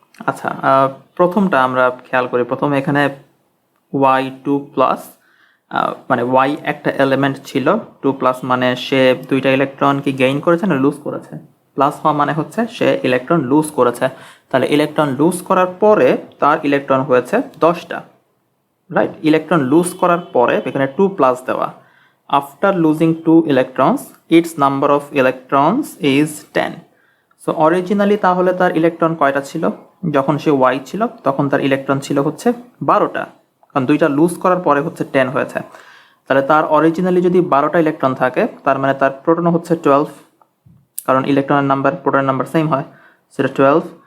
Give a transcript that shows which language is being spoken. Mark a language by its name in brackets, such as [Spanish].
[Bangla] আচ্ছা, প্রথমটা আমরা খেয়াল করি। প্রথমে এখানে y2 প্লাস, মানে y একটা এলিমেন্ট ছিল, 2 প্লাস মানে সে দুইটা ইলেকট্রন কি গেইন করেছে না লুজ করেছে? প্লাস হওয়া মানে হচ্ছে সে ইলেকট্রন লুজ করেছে। তাহলে ইলেকট্রন লুজ করার পরে তার ইলেকট্রন হয়েছে 10টা, রাইট? ইলেকট্রন লুজ করার পরে এখানে 2 প্লাস দেওয়া। [English] After losing 2 electrons, its number of electrons is 10. [Bangla] So originally তাহলে তার ইলেকট্রন কয়টা ছিল? যখন সে y ছিল তখন তার ইলেকট্রন ছিল হচ্ছে 12টা, কারণ দুইটা লুজ করার পরে হচ্ছে 10 হয়েছে। তাহলে তার অরিজিনালি যদি 12টা ইলেকট্রন থাকে, তার মানে তার প্রোটন হচ্ছে 12, কারণ ইলেকট্রনের নাম্বার প্রোটনের নাম্বার সেম হয়, সেটা 12।